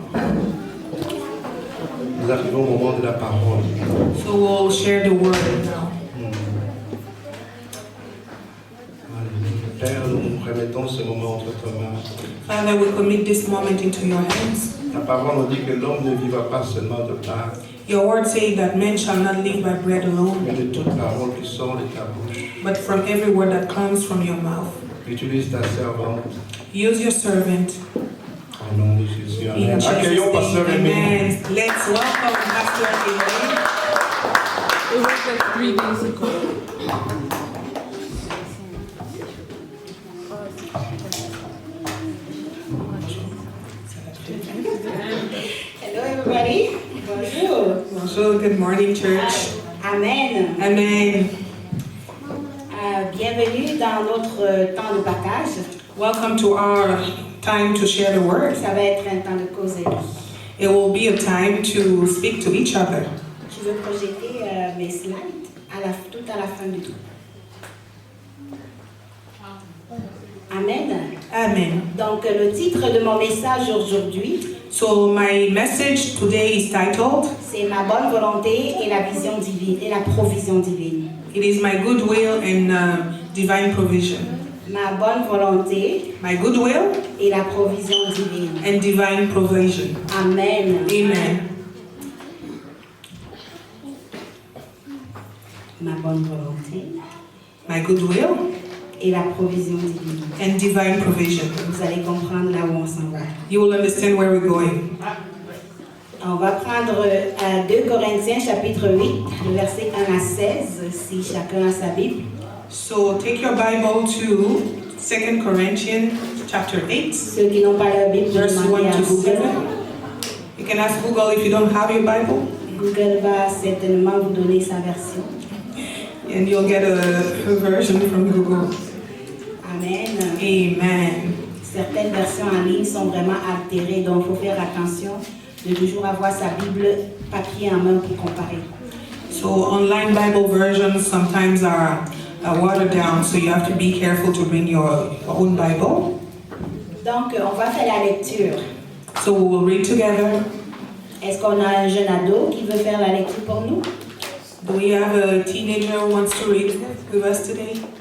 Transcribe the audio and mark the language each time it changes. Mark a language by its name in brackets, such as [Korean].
[French] nous arrivons au moment de la parole. [English] So we'll share the word now. [French] Père, nous remettons ce moment entre tes mains. [English] Father, we commit this moment into your hands. [French] Ta parole nous dit que l'homme ne vivra pas seulement de pain, [English] Your word says that men shall not live by bread alone, [French] mais de toute parole qui sort de ta bouche. [English] but from every word that comes from your mouth. [French] Utilise ta servante. [English] Use your servant. [French] Au nom de Jésus. [English] In Amen. Jesus' [French] Accueillons Pasteur [English] name. [French] Rémi. [English] Amen. Let's welcome Pastor Amen. It was like 3 days ago. Hello everybody. Bonjour. Bonjour, good morning, church. Amen. Amen. [French] Bienvenue dans notre temps de partage. [English] Welcome to our time to share the word. [French] Ça va être un temps de causerie. [English] It will be a time to speak to each other. [French] Je veux projeter mes slides tout à la fin du tout. Amen. Amen. Donc le titre de mon message aujourd'hui, [English] So my message today is titled, [French] c'est ma bonne volonté et la vision divine et la provision divine. [English] it is my goodwill and divine provision. [French] Ma bonne volonté [English] My goodwill [French] et la provision divine. [English] and divine provision. Amen. Amen. [French] Ma bonne volonté [English] My goodwill [French] et la provision divine. [English] and divine provision. [French] Vous allez comprendre là où on s'en va. [English] You will understand where we're going. [French] On va prendre 2 Corinthiens chapitre 8, le verset 1 à 16, si chacun a sa Bible. [English] So take your Bible to 2 Corinthians chapter 8, [French] Ceux qui n'ont pas leur Bible, [English] verse 1 [French] demandez à [English] to Google. Google. You can ask Google if you don't have your Bible, [French] Google va certainement vous donner sa version. [English] and you'll get a version from Google. Amen. Amen. [French] Certaines versions en ligne sont vraiment altérées, donc il faut faire attention de toujours avoir sa Bible papier en main pour comparer. [English] So online Bible versions sometimes are watered down, so you have to be careful to bring your own Bible. [French] Donc, on va faire la lecture. [English] So we will read together. [French] Est-ce qu'on a un jeune ado qui veut faire la lecture pour nous? [English] Do we have a teenager who wants to read with us today?